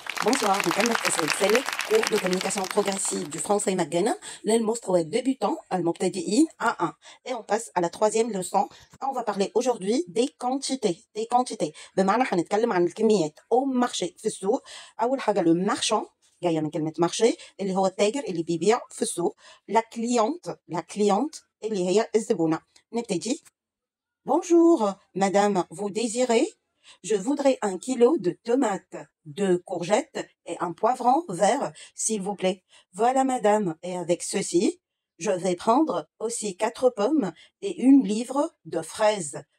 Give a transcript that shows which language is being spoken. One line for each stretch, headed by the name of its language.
French: Bonsoir,
Arabic: نكمل الفصل الثالث
French: cours de communication progressive du français
Arabic: مجانا للمستوى
French: débutant
Arabic: المبتدئين
French: A1 et on passe à la troisième leçon. On va parler aujourd'hui des quantités
Arabic: بمعنى هنتكلم عن الكميات
French: au marché
Arabic: في السوق. أول حاجة le marchand جاية من كلمة marché اللي هو التاجر اللي بيبيع في السوق. la cliente اللي هي الزبونة. نبتدي.
French: Bonjour, madame, vous désirez? Je voudrais 1 kilo de tomates, 2 courgettes et un poivron vert, s'il vous plaît. Voilà, madame, et avec ceci, je vais prendre aussi 4 pommes et 1 livre de fraises.